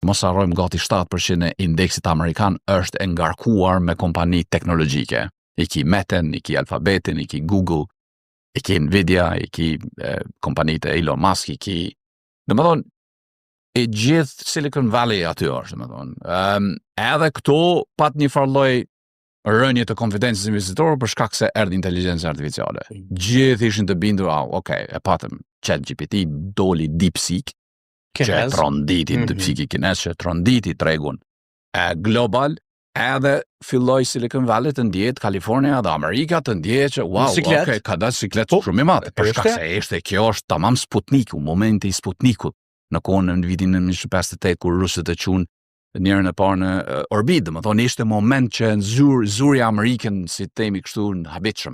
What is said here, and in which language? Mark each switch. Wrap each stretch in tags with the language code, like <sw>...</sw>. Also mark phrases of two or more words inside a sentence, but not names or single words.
<sq>mos harrojmë gati 7% e indeksit amerikan është e ngarkuar me kompani teknologjike. I ki Meten, i ki Alphabetin, i ki Google, i ki Nvidia, i ki kompanitë e Elon Musk, i ki... Domethënë, e gjithë Silicon Valley aty është, domethënë. Edhe këto pat një farloj rënje të konfidencës investitorë për shkak se erdhi inteligjenca artificiale. Gjithë ishin të bindur, e patëm ChatGPT, doli DeepSeek, që e tronditi DeepSeek i kines, që e tronditi tregun global, edhe filloi Silicon Valley të ndjetë, Kalifornia dhe Amerika të ndjetë që ka dalë siklet shumë i madh, për shkak se kjo është tamam Sputniku, momenti i Sputnikut, në kohën në vitin 1958 kur rusët e qunë njerën e parë në orbit, domethënë ishte moment që zuri Amerikan, si themi kështu, në habitshëm.</sq>